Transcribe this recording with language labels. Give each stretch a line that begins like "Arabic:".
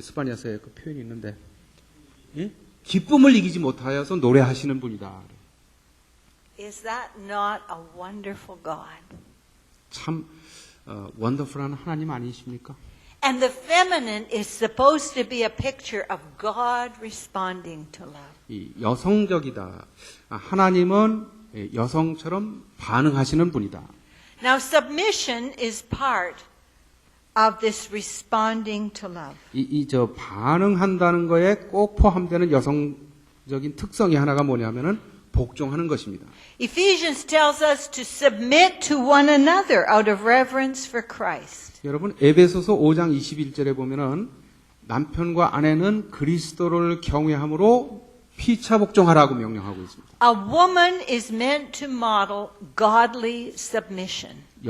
Korean: 스파니아서에 그 표현이 있는데 기쁨을 이기지 못하여서 노래하시는 분이다.
English: Is that not a wonderful God?
Korean: 참 원더풀한 하나님 아니십니까?
English: And the feminine is supposed to be a picture of God responding to love.
Korean: 이 여성적이다. 하나님은 여성처럼 반응하시는 분이다.
English: Now submission is part of this responding to love.
Korean: 반응한다는 거에 꼭 포함되는 여성적인 특성이 하나가 뭐냐면은 복종하는 것입니다.
English: Ephesians tells us to submit to one another out of reverence for Christ.
Korean: 여러분 에베소서 5장 21절에 보면은 남편과 아내는 그리스도를 경외함으로 피차 복종하라고 명령하고 있습니다.
English: A woman is meant to model godly submission.